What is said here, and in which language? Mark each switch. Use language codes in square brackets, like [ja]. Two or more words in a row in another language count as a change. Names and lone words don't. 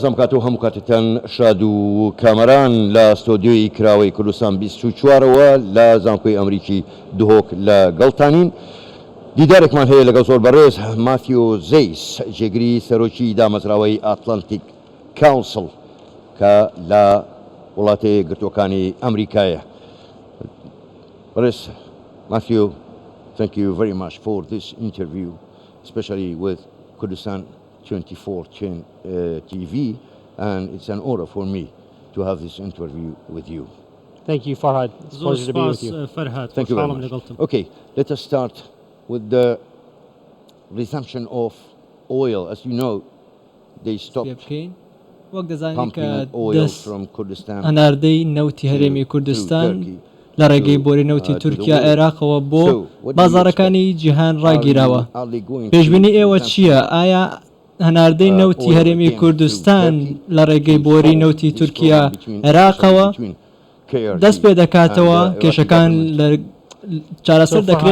[ckb] زمکاتو هەموو کاتتان شاد و کامەران لە ستۆدیۆی کراوەی کوردستان 24ەوە لە زانکۆی ئەمریکی دهۆک لە گەڵتانین. دیدارێکمان هەیە لەگەڵ زۆر بەڕێز ماتیۆ زەیس جێگری سەرۆکی دامەزراوەی ئاتلانتیک کاونسڵ کە لە وڵاتە گرتوەکانی ئەمریکایە. بەڕێز ماتیۆ, [en] thank you very much for this interview, especially with Kurdistan 24 TV, and it's an honor for me to have this interview with you. Thank you, Farhad. It's a pleasure to be with you. Thank you very much. Okay, let us start with the resumption of oil. As you know, they stopped pumping oil from Kurdistan [ckb] هەناردەی نەوتی هەرێمی کوردستان لە ڕێگەی بۆری نەوتی تورکیا عێراقەوە بۆ بازاڕەکانی جیهان ڕاگیراوە. پێشبینی ئێوە چییە؟ ئایا هەناردەی نەوتی هەرێمی کوردستان لە ڕێگەی بۆری نەوتی تورکیا عێراقەوە دەست پێ دەکاتەوە کێشەکان چارەسەر دەکرێن؟